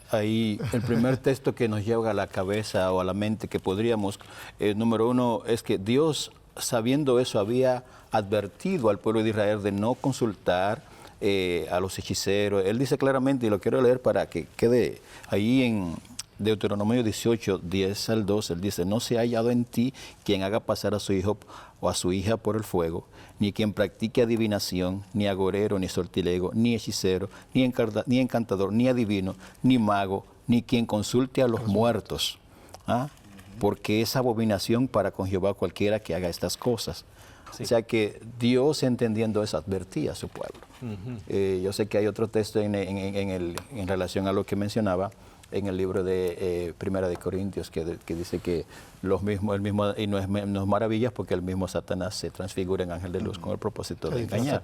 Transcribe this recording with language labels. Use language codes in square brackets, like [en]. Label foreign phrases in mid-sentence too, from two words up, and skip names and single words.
[es] Ahí el primer texto que nos llega a la cabeza o a la mente que podríamos, número uno, es que Dios, sabiendo eso, había advertido al pueblo de Israel de no consultar a los hechiceros. Él dice claramente, y lo quiero leer para que quede ahí en Deuteronomio 18, 10 al 12, él dice: no se ha hallado en ti quien haga pasar a su hijo o a su hija por el fuego, ni quien practique adivinación, ni agorero, ni sortilego, ni hechicero, ni encantador, ni adivino, ni mago, ni quien consulte a los muertos. ¿Ah? Porque es abominación para con Jehová cualquiera que haga estas cosas. O sea que Dios, entendiendo eso, advertía a su pueblo. Yo sé que hay otro texto en relación a lo que mencionaba en el libro de Primera de Corintios que dice que y no es maravillas, porque el mismo Satanás se transfigura en ángel de luz con el propósito de engañar.